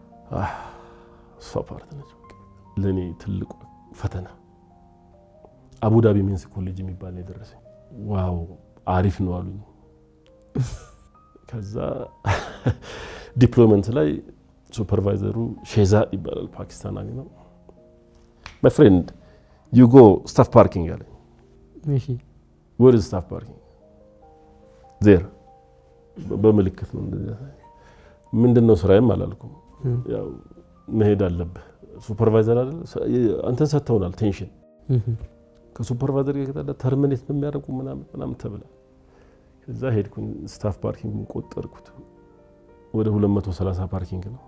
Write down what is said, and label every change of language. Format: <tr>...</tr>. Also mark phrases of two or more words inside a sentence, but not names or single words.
<am>ሶፓርት ነው ለኔ ትልቁ ፈተና አቡዳቢ ሜንስ ኮሌጅ የሚባል ነው ደረሰኝ ዋው አሪፍ ነው አሉኝ ከዛ ዲፕሎይመንት ላይ ሱፐርቫይዘሩ ሼዛ ይባላል ፓኪስታናዊ ነው</am> <en>my friend you go staff parking</en> <am>አለ እሺ</am> <en>where is staff parking there</en> <am>በመልክት ነው ምንድነው ስራዬም አላልኩም ያው መሄድ አለብህ ሱፐርቫይዘር አይደል አንተን ሰጥተውናል ቴንሽን ከሱፐርቫይዘር ጋር ተርሚኔት ነው የሚያደርጉ ምናምን ተብለ ከዛ ሄድኩኝ</am> <en>staff parking</en> <am>ቆጠርኩት ወደ 230 ፓርኪንግ ነው</am>